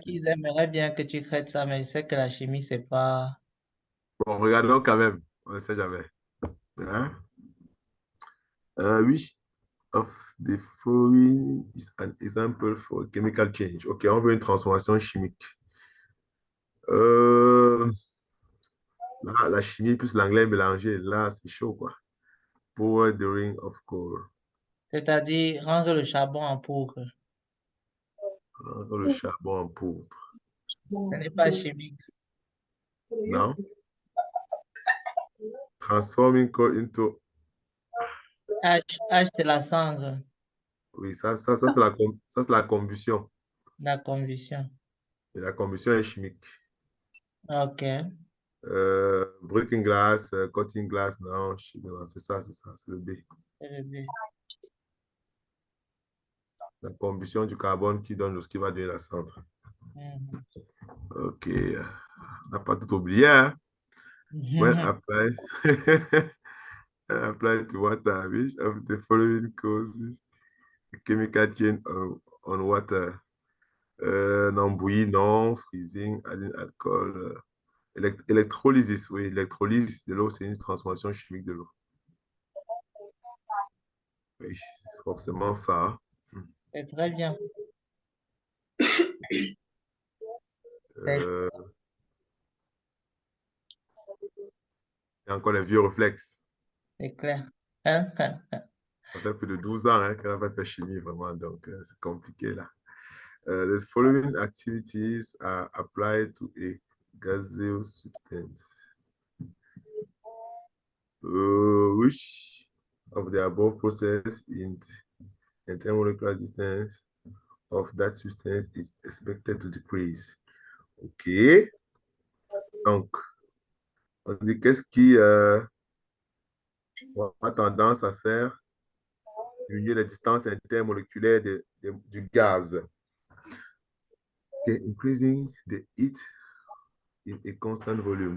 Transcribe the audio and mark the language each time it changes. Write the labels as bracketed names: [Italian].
[French] qu'ils aimeraient bien que tu traites ça, mais je sais que la chimie, c'est pas... Bon, regardons quand même. On ne sait jamais. Hein? Oui. [English] Of the following is an example for chemical change. [French] OK, on veut une transformation chimique. Là, la chimie plus l'anglais mélangé, là, c'est chaud, quoi. [English] Pour the ring of coal. [French] C'est-à-dire rendre le charbon en poudre. Le charbon en poudre. Ce n'est pas chimique. Non? [English] Transforming coal into... [French] H, c'est la cendre, Oui, ça c'est la combustion. la combustion. Et la combustion est chimique. OK. [English] Breaking glass, cutting glass, [French] non, non, c'est ça, c'est le B. La combustion du carbone qui donne ce qui va donner la centre. Ok, on n'a pas tout oublié, hein? [English] When applied, apply to water, which of the following causes a chemical change on water? [French] Non, bouillie, non, [English] freezing, adding alcool, [French] électrolysis, oui, électrolyse de l'eau, c'est une transformation chimique de l'eau. Oui, c'est forcément ça. C'est très bien. Il y a encore les vieux réflexes. C'est clair. Ça fait plus de 12 ans hein, qu'elle a fait chimie, vraiment, donc c'est compliqué là. [English] The following activities are applied to a gaseous substance. Which of the above process in intermolecular distance of that substance is expected to decrease? OK. [French] Donc, on dit qu'est-ce qui a tendance à faire diminuer la distance intermoléculaire du gaz? [English] Okay, increasing the heat in a constant volume.